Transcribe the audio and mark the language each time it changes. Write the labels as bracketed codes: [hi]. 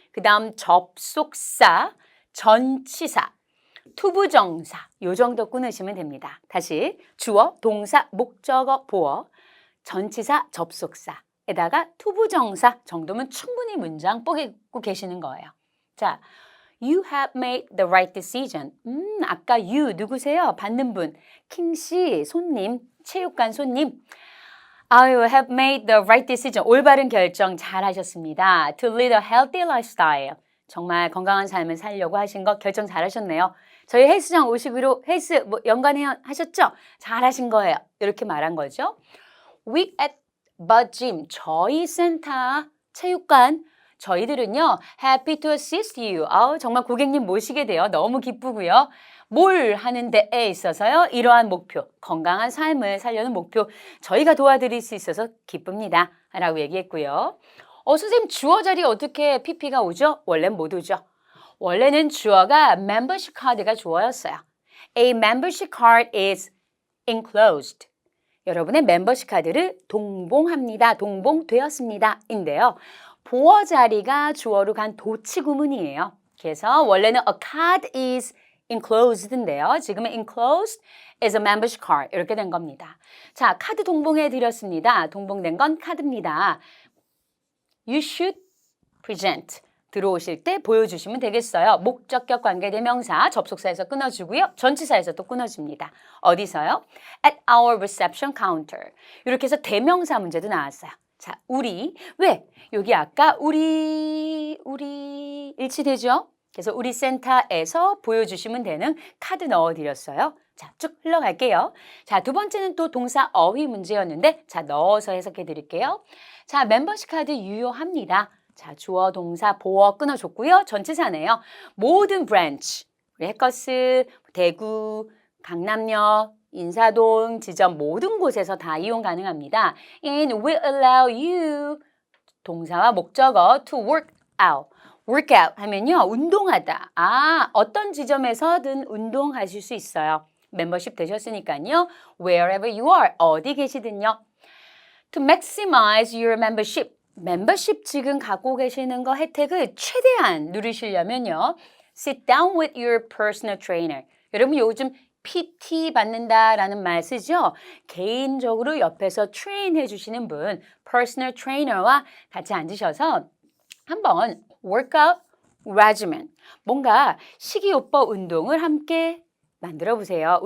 [ko] 그 다음 접속사, 전치사, 투부정사 요 정도 끊으시면 됩니다. 다시 주어, 동사, 목적어, 보어, 전치사, 접속사에다가 투부정사 정도면 충분히 문장 뽀개고 계시는 거예요. [en] 자, You have made the right decision. [ko] 아까 you 누구세요? 받는 분. 킹씨, 손님, 체육관 손님. [en] You have made the right decision. [ko] 올바른 결정 잘 하셨습니다. [en] To lead a healthy lifestyle. [ko] 정말 건강한 삶을 살려고 하신 거 결정 잘 하셨네요. 저희 헬스장 오시기로 헬스 뭐 연관해 하셨죠? 잘 하신 거예요. 이렇게 말한 거죠. [en] Week at the gym. [ko] 저희 센터, 체육관. 저희들은요, [en] happy to assist you. [ko] 정말 고객님 모시게 돼요. 너무 기쁘고요. 뭘 하는 데에 있어서요, 이러한 목표, 건강한 삶을 살려는 목표, 저희가 도와드릴 수 있어서 기쁩니다. 라고 얘기했고요. 선생님, 주어 자리에 어떻게 PP가 오죠? 원래는 못 오죠. 원래는 주어가 membership 카드가 주어였어요. [en] A membership card is enclosed. [ko] 여러분의 멤버십 카드를 동봉합니다. 동봉되었습니다. 인데요. 보어 자리가 주어로 간 도치 구문이에요. 그래서 원래는 [en] a card is enclosed인데요. [ko] 지금은 [en] enclosed is a membership card [ko] 이렇게 된 겁니다. 자, 카드 동봉해 드렸습니다. 동봉된 건 카드입니다. [en] You should present. [ko] 들어오실 때 보여주시면 되겠어요. 목적격 관계대명사 접속사에서 끊어주고요. 전치사에서 또 끊어줍니다. 어디서요? [en] At our reception counter. [ko] 이렇게 해서 대명사 문제도 나왔어요. 자, 우리. 왜? 여기 아까 우리 일치되죠? 그래서 우리 센터에서 보여주시면 되는 카드 넣어드렸어요. 자, 쭉 흘러갈게요. 자, 두 번째는 또 동사 어휘 문제였는데 자, 넣어서 해석해 드릴게요. 자, 멤버십 카드 유효합니다. 자, 주어, 동사, 보어 끊어줬고요. 전치사네요. 모든 브랜치, 우리 해커스, 대구, 강남역, 인사동, 지점 모든 곳에서 다 이용 가능합니다. [en] And will allow you, [ko] 동사와 목적어, [en] to work out. [ko] work out 하면요, 운동하다. 어떤 지점에서든 운동하실 수 있어요. 멤버십 되셨으니까요. [en] Wherever you are, [ko] 어디 계시든요. [en] To maximize your membership. [ko] 멤버십 지금 갖고 계시는 거 혜택을 최대한 누리시려면요. [en] Sit down with your personal trainer. [ko] 여러분 요즘 PT 받는다라는 말 쓰죠? 개인적으로 옆에서 트레인 해주시는 분, personal trainer와 같이 앉으셔서 한번 workout regimen, 뭔가 식이요법 운동을 함께 만들어 보세요.